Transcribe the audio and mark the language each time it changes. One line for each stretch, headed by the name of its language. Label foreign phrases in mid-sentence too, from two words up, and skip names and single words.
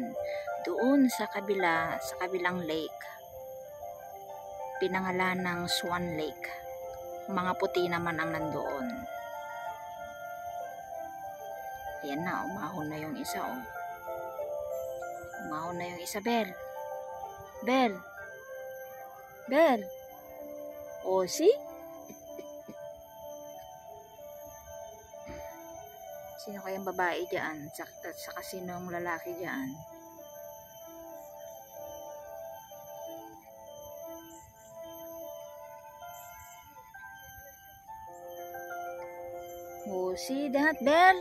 Filipino: Doon sa kabilang lake, pinangalan ng Swan Lake. Mga puti naman ang nandoon. Ayan na, umahon na yung isa, oh. Umahon na yung isa, Belle.
English: Oh, see?
Filipino: Sino kayang babae dyan? Saka sinong lalaki dyan?
English: Oh, see that, Belle?